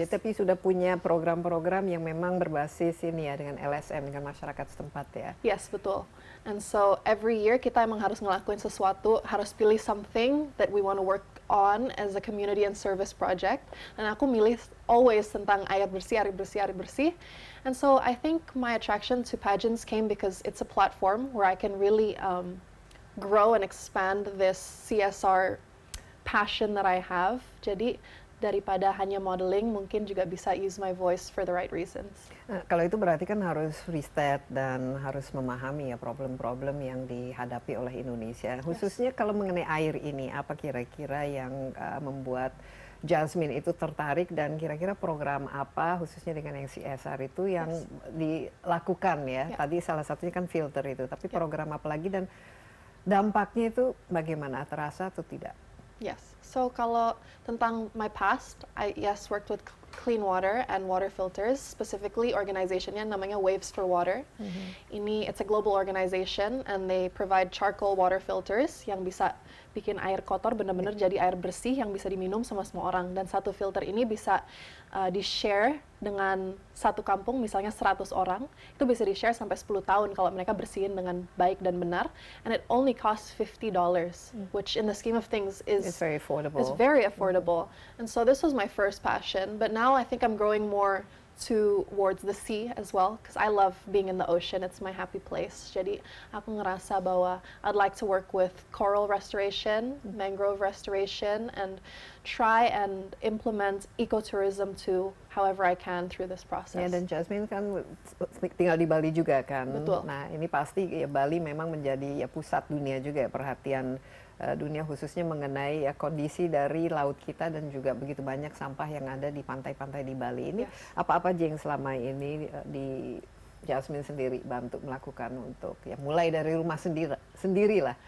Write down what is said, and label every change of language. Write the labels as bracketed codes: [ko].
[id] Jadi, tapi sudah punya program-program yang memang berbasis ini ya dengan LSM, dengan masyarakat setempat ya? Yes, betul. [en] And so every year [id] kita emang harus ngelakuin sesuatu, harus pilih [en] something that we want to work on as a community and service project. [id] Dan aku milih always tentang air bersih, air bersih, air bersih. [en] And so I think my attraction to pageants came because it's a platform where I can really grow and expand this CSR passion that I have. [id] Jadi daripada hanya modeling, mungkin juga bisa [en] use my voice for the right reasons. [id] Nah, kalau itu berarti kan harus riset dan harus memahami ya problem-problem yang dihadapi oleh Indonesia. Khususnya kalau mengenai air ini, apa kira-kira yang membuat Jasmine itu tertarik dan kira-kira program apa khususnya dengan yang CSR itu yang dilakukan ya? Tadi salah satunya kan filter itu, tapi program apa lagi dan dampaknya itu bagaimana, terasa atau tidak? [en] Yes. So [id] kalau tentang [en] my past, I worked with clean water and water filters, specifically organizationnya namanya Waves for Water. [id] Ini [en] it's a global organization and they provide charcoal water filters [id] yang bisa bikin air kotor benar-benar jadi air bersih yang bisa diminum sama semua orang. Dan satu filter ini bisa di-share dengan satu kampung, misalnya 100 orang, itu bisa di-share sampai 10 tahun kalau mereka bersihin dengan baik dan benar. [en] And it only costs $50, which in the scheme of things is It's very affordable. It's very affordable. And so this was my first passion, but now I think I'm growing more towards the sea as well, because I love being in the ocean. It's my happy place. [id] Jadi aku ngerasa bahwa [en] I'd like to work with coral restoration, mangrove restoration, and try and implement ecotourism too, however I can through this process. [id] Ya, dan Jasmine kan tinggal di Bali juga kan. Betul. Nah, ini pasti ya Bali memang menjadi ya pusat dunia juga ya, perhatian dunia khususnya mengenai ya kondisi dari laut kita dan juga begitu banyak sampah yang ada di pantai-pantai di Bali. Ini apa-apa aja yang selama ini di Jasmine sendiri bantu melakukan untuk ya mulai dari rumah sendirilah.